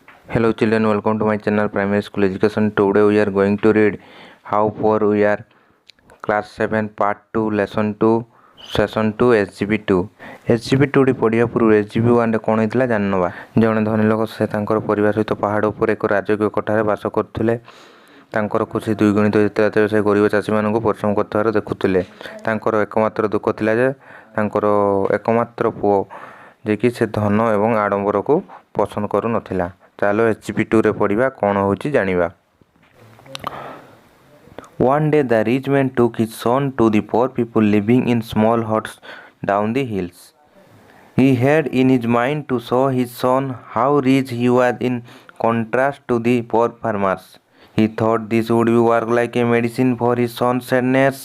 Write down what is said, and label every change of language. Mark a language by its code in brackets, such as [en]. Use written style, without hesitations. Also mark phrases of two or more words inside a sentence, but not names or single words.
[en] Hello children, welcome to my channel Primary School Education. Today we are going to read How Poor We Are, Class 7 Part 2 Lesson 2 Session 2 SGP2. [or] SGP2 ଟି ପଢ଼ିବା ପୂର୍ବରୁ SGP1 ରେ କ'ଣ ହେଇଥିଲା ଜାଣିନେବା। ଜଣେ ଧନୀ ଲୋକ ସେ ତାଙ୍କର ପରିବାର ସହିତ ପାହାଡ଼ ଉପରେ ଏକ ରାଜକୀୟ କୋଠାରେ ବାସ କରୁଥିଲେ। ତାଙ୍କର ଖୁସି ଦ୍ୱିଗୁଣିତ ଯେତେବେଳେ ସେ ଗରିବ ଚାଷୀମାନଙ୍କୁ ପରିଶ୍ରମ କରୁଥିବାର ଦେଖୁଥିଲେ। ତାଙ୍କର ଏକମାତ୍ର ଦୁଃଖ ଥିଲା ଯେ ତାଙ୍କର ଏକମାତ୍ର ପୁଅ ଯିଏକି ସେ ଧନ ଏବଂ ଆଡ଼ମ୍ବରକୁ ପସନ୍ଦ କରୁନଥିଲା। ଚାଲ SGP2 ରେ ପଢ଼ିବା କ'ଣ ହେଉଛି ଜାଣିବା। [en] One day the rich man took his son to the poor people living in small huts down the hills. He had in his mind to show his son how rich he was in contrast to the poor farmers. He thought this would work like a medicine for his son's sadness.